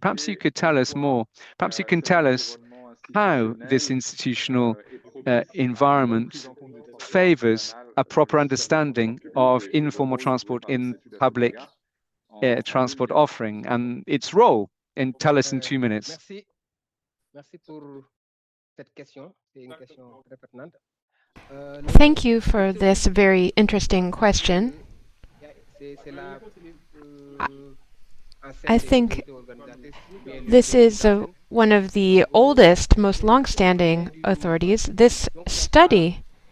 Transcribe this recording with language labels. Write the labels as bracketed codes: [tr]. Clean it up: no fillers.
[en] Perhaps you could tell us more. Perhaps you can tell us how this institutional environment favors a proper understanding of informal transport in public transport offering and its role. And tell us in 2 minutes. [fr] Merci pour cette question. C'est une question très pertinente. [en] Thank you for this very interesting question. I think this is one of the oldest, most long-standing authorities. This study